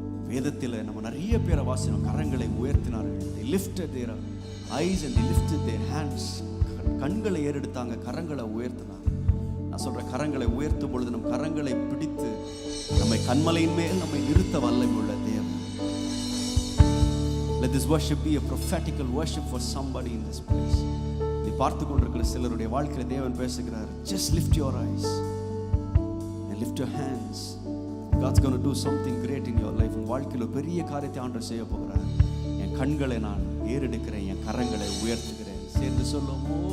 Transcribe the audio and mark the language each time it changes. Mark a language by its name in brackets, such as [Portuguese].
[Tamil] வேதத்தில் நம்ம நிறைய பேரை வாசிக்கிறோம், கரங்களை உயர்த்தினார்கள். [English] they lifted their eyes and they lifted their hands. [Tamil] கண்களை ஏறெடுத்தாங்க, கரங்களை உயர்த்தினாங்க. நான் சொல்றேன், கரங்களை உயர்த்தும் பொழுது நம் கரங்களை பிடித்து நம்மை கண்மலையின் மேல் நம்மை நிறுத்த வல்லமை உள்ள தேவன். [English] Let this worship be a prophetical worship for somebody in this place. [Tamil] நீ பார்த்து கொண்டிருக்கிற சிலருடைய வாழ்க்கையில தேவன் பேசுகிறார். [English] Just lift your eyes and lift your hands. God's going to do something great in your life. [Tamil] உன் வாழ்க்கையில பெரிய காரியத்தை ஆண்டவர் செய்ய போகிறார். என் கண்களை நான் ஏறெடுக்கிறேன், என் கரங்களை உயர்த்துகிறேன். சேர்ந்து சொல்லுவோம்.